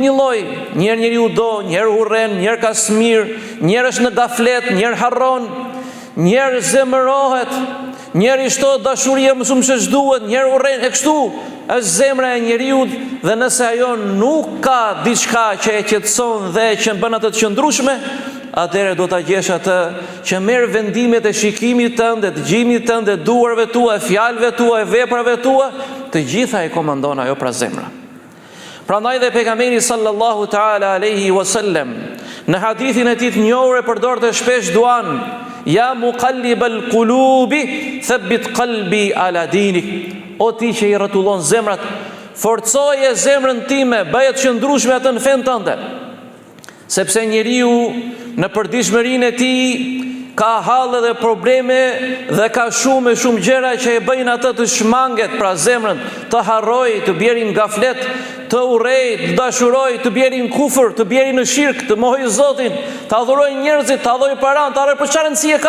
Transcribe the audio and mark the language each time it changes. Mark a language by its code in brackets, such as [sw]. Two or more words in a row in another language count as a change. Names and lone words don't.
[sq] një lloj, njëherë njeriu do, njëherë urren, njëherë ka smir, njëherë është në gaflet, njëherë harron, njëherë zemërohet, njëherë I shtohet dashuria më shumë se ç'duhet, njëherë urren, e kështu është zemra e njeriu, dhe nëse ajo nuk ka diçka që e qetëson dhe që bën atë të qëndrueshme, atëherë do ta gjesh atë që merr vendimet e shikimit tënd, e dëgjimit tënd, e duarve tua, e fjalëve tua, e veprave tua, të gjitha e komandon ajo pra zemra. Prandaj dhe pejgamberi [ar] صلى الله تعالى عليه وسلم [sq] në hadithin e tij të njohur e përdorte shpesh duan, [ar] يا مقلب القلوب ثبت قلبي على دينك, [sq] o ti që I rrotullon zemrat, forcoje zemrën time, bëje të qëndrueshme atë në fen tënde. Sepse njeriu në përditshmërinë e tij ka hallë dhe probleme dhe ka shumë gjëra që e bëjnë atë të shmanget, pra zemrën, të harrojë, të bjerë në gaflet, të urrejë, të dashurojë, të bjerë në kufër, të bjerë në shirk, të mohojë Zotin, të adhurojë njerëzit, të adhurojë paran, të arrojë për çfarë rëndësie ka.